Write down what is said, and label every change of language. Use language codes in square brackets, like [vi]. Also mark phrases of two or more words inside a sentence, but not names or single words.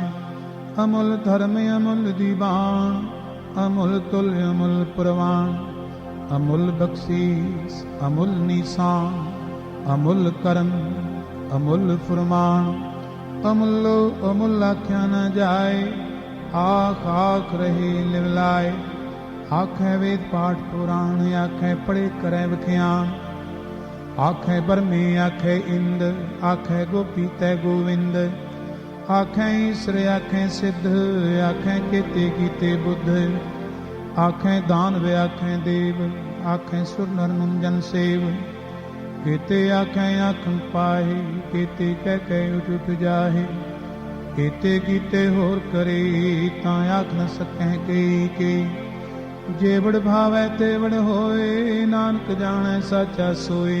[pa] ਅਮੁਲ ਧਰਮ ਅਮੁਲ ਦੀਵਾਨ ਅਮੁਲ ਤੁਲ੍ਯ ਅਮੁਲ ਪਰਵਾਨ। ਅਮੁਲ ਬਖਸ਼ੀਸ ਅਮੁਲ ਨੀਸਾਣ ਅਮੁਲ ਕਰਮ ਅਮੁਲ ਫੁਰਮਾਨ। ਅਮੁਲੋ ਅਮੁਲ ਆਖਿਆ ਨ ਜਾਏ ਆਖ ਆਖ ਰਹੇ ਲਿਵਲਾਏ। ਆਖੈ ਵੇਦ ਪਾਠ ਪੁਰਾਣ ਆਖੈ ਪੜ੍ਹੇ ਕਰੇ ਵਖਿਆਣ। ਆਖੈ ਬਰਮੇ ਆਖੈ ਇੰਦ ਆਖੈ ਗੋਪੀ ਤੈ ਗੋਵਿੰਦ। ਆਖੈ ਈਸਰ ਆਖੈ ਸਿਧ ਆਖੈ ਕੇਤੇ ਕੀਤੇ ਬੁਧ। ਆਖੈ ਦਾਨਵ ਆਖੈ ਦੇਵ ਆਖੈ ਸੁਰ ਨਰ ਮੁੰਜਨ ਸੇਵ। ਕੇਤੇ ਆਖੈ ਆਖਨ ਪਾਏ ਕੇਤੇ ਕਹਿ ਕਹਿ ਉਠ ਉਠ ਜਾਹੇ। ਕੇਤੇ ਕੀਤੇ ਹੋਰ ਕਰੇ ਤਾਂ ਆਖ ਨ ਸਕੈ ਕੇ। ਜੇਵਡ ਭਾਵੈ ਤੇਵਡ ਹੋਏ ਨਾਨਕ ਜਾਣੈ ਸਾਚਾ ਸੋਏ।